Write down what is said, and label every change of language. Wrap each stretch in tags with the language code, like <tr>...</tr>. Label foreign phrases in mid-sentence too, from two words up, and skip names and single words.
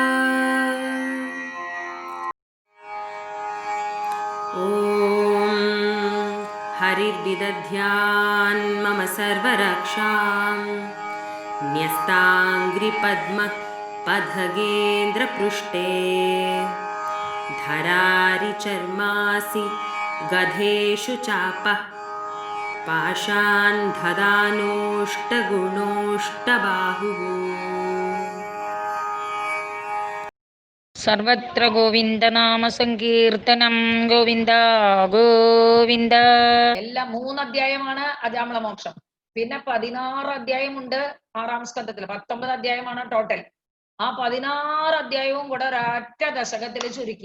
<sa>ॐ हरिर्विदध्यान् मम सर्वरक्षां न्यस्ताङ्घ्रिपद्मपदगेन्द्रपृष्ठे धरारिचर्मासि गधेषु चापः पाशान् दधानोऽष्टगुणोऽष्टबाहुः।</sa> <ml>സർവത്ര ഗോവിന്ദനാമ സങ്കീർത്തനം. ഗോവിന്ദ ഗോവിന്ദ. എല്ലാം 3 അധ്യായമാണ് അജാമള മോക്ഷം. പിന്നെ 16 അധ്യായമുണ്ട് 6-ാം സ്കന്ധത്തിൽ. 19 അധ്യായമാണ് ടോട്ടൽ. ആ 16 അധ്യായവും കൂടെ ഒരൊറ്റ ദശകത്തിൽ ചുരുക്കി.</ml>